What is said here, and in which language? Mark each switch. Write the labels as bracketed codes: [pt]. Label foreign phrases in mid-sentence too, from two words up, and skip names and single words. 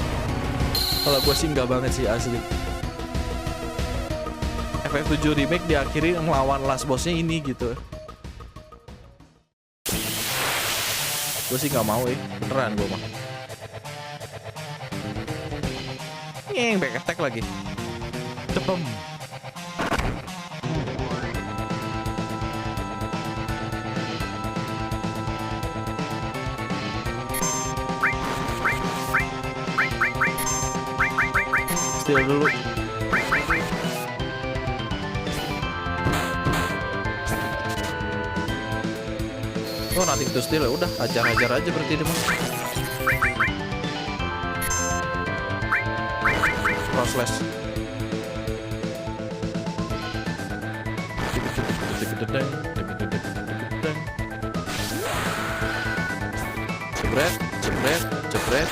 [id] Kalau gue sih nggak banget sih asli. FF7 Remake diakhiri ngelawan [en] last bossnya [id] ini gitu. Gue sih nggak mau beneran gue mah. [en] Back attack lagi. [id] Cepem. Steal dulu. Oh, [en] nothing to steal [id] ya udah, ajar-ajar aja berarti dia mas. [en] Slash. [id] Jebret.